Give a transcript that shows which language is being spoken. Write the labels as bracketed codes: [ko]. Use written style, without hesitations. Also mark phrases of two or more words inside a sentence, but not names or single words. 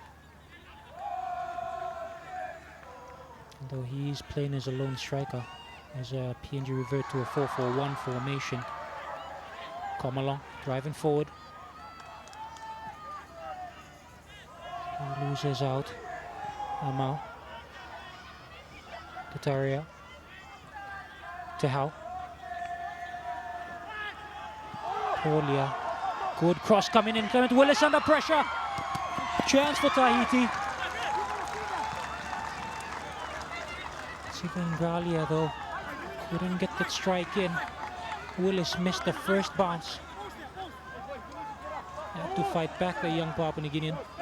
[en] Though he's playing as a lone striker, as PNG revert to a 4-4-1 formation. Come along, driving forward. He loses out. Amau. Tataria. Tehau. Polia. Good cross coming in. Clement Willis under pressure. Chance for Tahiti. Sivan Gralia though couldn't get that strike in. Willis missed the first bounce. Had to fight back the young Papua New Guinean.